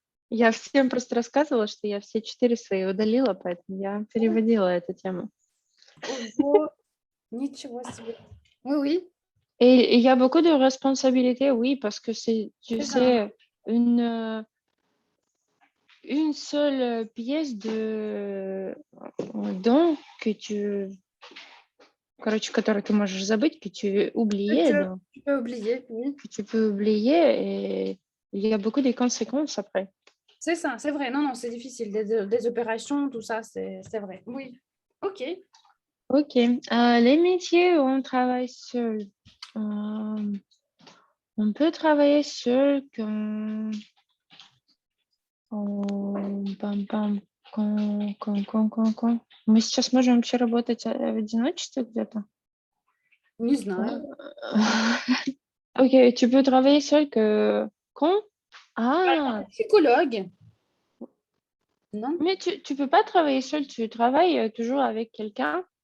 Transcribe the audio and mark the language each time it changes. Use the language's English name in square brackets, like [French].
[Russian] Я всем просто рассказывала, что я все 4 свои удалила, поэтому я переводила эту тему. Ого, nичего себе. [French] Oui, oui, Et il y a beaucoup de responsabilités, oui, parce que c'est, tu c'est ça. sais, une seule pièce de don que tu, [Russian] короче, которую ты можешь забыть, [French] que tu oubliais, Tu, donc, tu peux oublier, oui. que tu peux oublier, et il y a beaucoup de conséquences après. C'est ça, c'est vrai. Non, non, c'est difficile. Des opérations, tout ça, c'est vrai. Oui. Ok. Ok. Les métiers où on travaille seul. On peut travailler seul quand... Пам-пам. Quand. [Russian] Мы сейчас можем вообще работать в одиночестве где-то? Не знаю. [French] Ok, tu peux travailler seul que quand? Ah, Psychologue. Non? mais tu peux pas travailler seul, tu travailles toujours avec quelqu'un.